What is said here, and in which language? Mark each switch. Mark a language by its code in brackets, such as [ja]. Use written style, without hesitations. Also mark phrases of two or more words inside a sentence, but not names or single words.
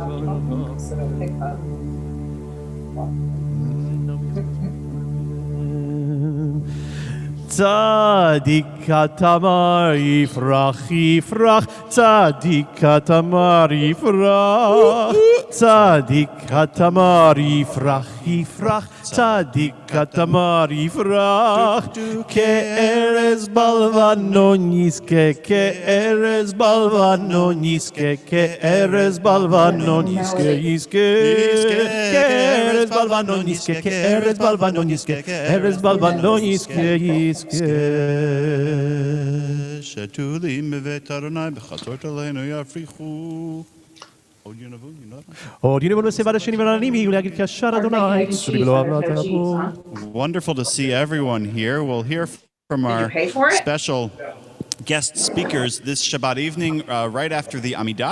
[he] צדיק תמר יפרח יפרח צדיק תמר יפרח צדיק כתמר יפרח יפרח, צדיק כתמר יפרח. כארז בלבנון ישגה, כארז בלבנון ישגה, כארז בלבנון ישגה ישגה. כארז בלבנון ישגה, כארז בלבנון ישגה, כארז בלבנון ישגה ישגה. שתולים בבית ה' בחצרות אלהינו יפריחו. [en] Wonderful to see everyone here. We'll hear from our special guest speakers this Shabbat evening right after the Amidah.